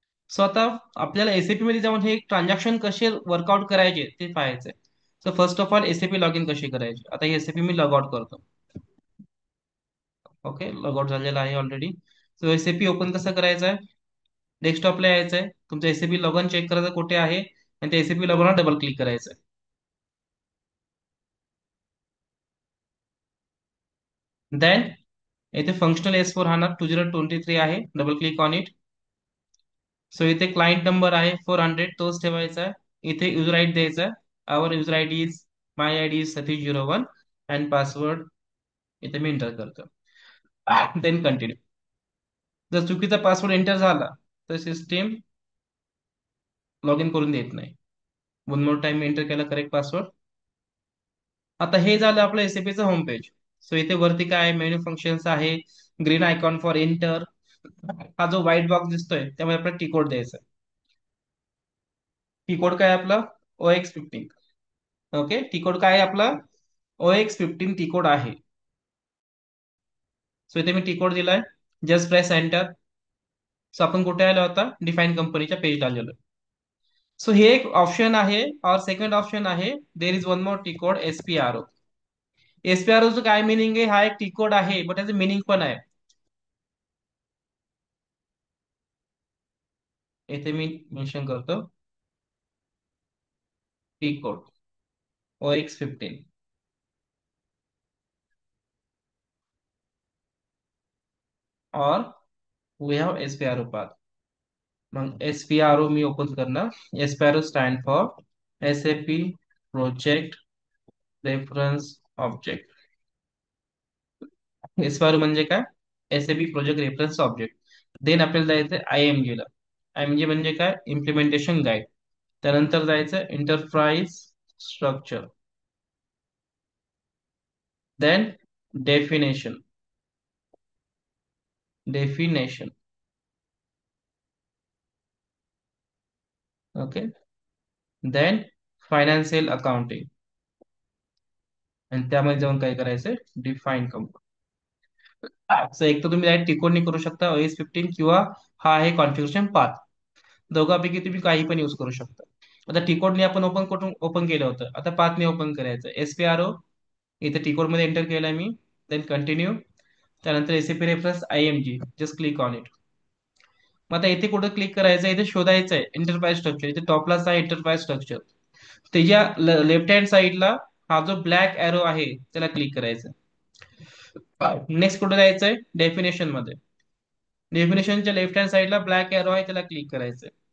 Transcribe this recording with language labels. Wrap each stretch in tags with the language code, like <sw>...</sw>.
<mr>So आता आपल्याला SAP मध्ये जाऊन हे ट्रान्झॅक्शन कसे वर्कआउट करायचे ते पाहायचंय. So</mr> <en>first of all</en> <mr>SAP log in कशी करायची? आता हे एसएपी मी लॉग आउट करतो. ओके, लॉग आउट झालेला आहे ऑलरेडी. सो एसएपी ओपन कसं करायचं आहे? डेस्कटॉपला यायचं आहे, तुमचं एसएपी लॉगन चेक करायचं कुठे आहे, आणि त्या एसएपी लॉगनला डबल क्लिक करायचं आहे. देन इथे फंक्शनल S4 HANA 2023 आहे,</mr> <en>Double click on it.</en> <mr>So इथे क्लायंट नंबर आहे 400, तोच ठेवायचा आहे. इथे युजर आय डी द्यायचा आहे.</mr> <en>our user ID is my ID is 3001 and</en> <mr>password इथे मी एंटर करतो. Then continue. जर चुकीचा पासवर्ड एंटर झाला तर सिस्टीम लॉग इन करून देत नाही. वन मोर टाइम एंटर केला करेक्ट पासवर्ड. आता हे झालं आपलं एसएपीचं होम पेज. सो इथे वरती काय मेन्यू फंक्शन्स आहे, ग्रीन आयकॉन फॉर एंटर. हा जो व्हाईट बॉक्स दिसतोय त्यामध्ये आपला टी कोड द्यायचा. टी कोड काय आहे आपला? OX15. ओके, टी कोड काय आहे आपला? OX15 टी कोड आहे. सो इथे मी टी कोड दिलाय.</mr> <en>Just press enter.</en> <mr>सो आपण कुठे आलो आता? डिफाईन कंपनीच्या पेजला आलेलो. सो हे एक ऑप्शन आहे, और सेकंड ऑप्शन आहे,</mr> <en>There is one more T code SPRO.</en> <mr>एसपीआरओचं काय मिनिंग आहे? हा एक टी कोड आहे, बट त्याचं मिनिंग पण आहे. इथे मी मेन्शन करतो, टी कोड OX15. और</mr> <en>We have SPRO path.</en> <mr>मग SPRO मी ओपन करणार.</mr> <en>SPRO stand for SAP project reference object.</en> <mr>SPRO म्हणजे काय? SAP project reference object. Then आपल्याला जायचं IMG ला. IMG म्हणजे काय?</mr> <en>Implementation guide.</en> <mr>त्यानंतर जायचं enterprise structure.</mr> <en>Then definition. Definition. Okay. Then financial accounting.</en> <mr>आणि त्यामध्ये जाऊन काय करायचंय? Define company. सो एक तर तुम्ही डायरेक्ट टिकोडनी करू शकता OS15, किंवा हा आहे कॉन्फिगरेशन पाथ. दोघांपैकी तुम्ही काही पण यूज करू शकता. आता टिकोडने आपण ओपन करून ओपन केलं होतं, आता पाथने ओपन करायचं. SPRO इथे टिकोड मध्ये एंटर केलाय मी. Then continue. त्यानंतर ACP reference IMG,</mr> <en>Just click on it.</en> <mr>मग आता इथे कुठं क्लिक करायचं? इथे शोधायचं आहे एंटरप्राइज स्ट्रक्चर. इथे टॉपलाच आहे एंटरप्राइज स्ट्रक्चर. त्याच्या लेफ्ट हँड साईडला हा जो ब्लॅक एरो आहे त्याला क्लिक करायचं. नेक्स्ट कुठे जायचंय? डेफिनेशन मध्ये. डेफिनेशनच्या लेफ्ट हँड साईडला ब्लॅक एरो आहे, त्याला क्लिक करायचंय.</mr>